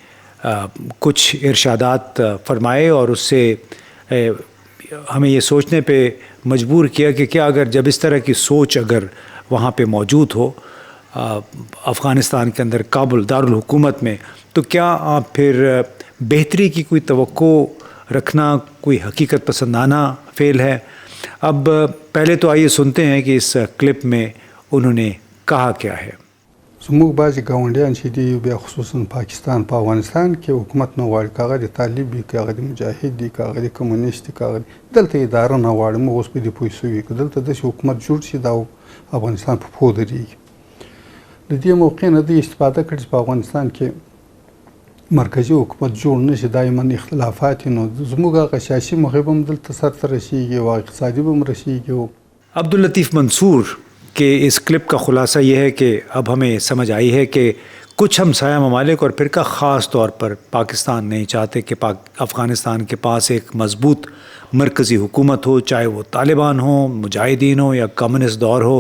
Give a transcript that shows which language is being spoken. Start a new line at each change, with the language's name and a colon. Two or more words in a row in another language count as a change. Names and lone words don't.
Urdu: کچھ ارشادات فرمائے اور اس سے ہمیں یہ سوچنے پہ مجبور کیا کہ کیا اگر جب اس طرح کی سوچ اگر وہاں پہ موجود ہو افغانستان کے اندر کابل دارالحکومت میں، تو کیا آپ پھر بہتری کی کوئی توقع رکھنا کوئی حقیقت پسندانہ فعل ہے؟ اب پہلے تو آئیے سنتے ہیں کہ اس کلپ میں انہوں نے کہا کیا ہے۔
Pashto: زموږ بعضې ګاونډیان چې دي بیا خصوصا پاکستان په افغانستان کې حکومت نه غواړي، که هغه د طالب وي، که هغه د مجاهد دي، که هغه د کمونیست دي، که هغه دلته اداره نه غواړي. موږ اوس په دې پوه شوي که دلته داسې حکومت جوړ شي دا افغانستان په پښو درېږي. د دې موقع نه دوی استفاده کړې چې په افغانستان کې مرکزي حکومت جوړ نه شي، دایما اختلافات، نو زموږ هغه سیاسي موخې به هم دلته سرته رسېږي او اقتصادي به هم رسېږي.
Urdu: عبداللطیف منصور کہ اس کلپ کا خلاصہ یہ ہے کہ اب ہمیں سمجھ آئی ہے کہ کچھ ہمسایہ ممالک اور فرقہ خاص طور پر پاکستان نہیں چاہتے کہ افغانستان کے پاس ایک مضبوط مرکزی حکومت ہو، چاہے وہ طالبان ہو، مجاہدین ہو یا کمیونسٹ دور ہو۔